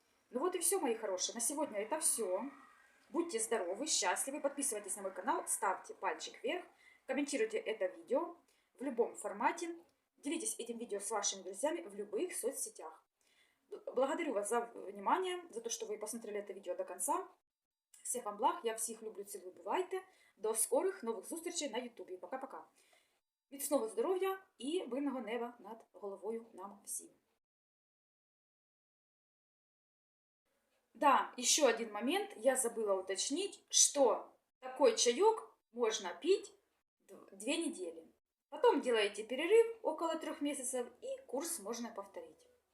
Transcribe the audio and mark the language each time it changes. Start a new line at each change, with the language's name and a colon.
Russian: Ну вот и все, мои хорошие. На сегодня это все. Будьте здоровы, счастливы, подписывайтесь на мой канал, ставьте пальчик вверх, комментируйте это видео в любом формате, делитесь этим видео с вашими друзьями в любых соцсетях. Благодарю вас за внимание, за то, что вы посмотрели это видео до конца. Всех вам благ,
Ukrainian: я всіх люблю, цілую, бувайте. До скорих нових зустрічей на ютубі.
Russian: Пока-пока.
Ukrainian: Міцного здоров'я і мирного неба над головою нам всім.
Russian: Да, еще один момент, я забыла уточнить, что такой чаек можно пить 2 недели. Потом делаете перерыв около 3 месяцев, и курс можно повторить.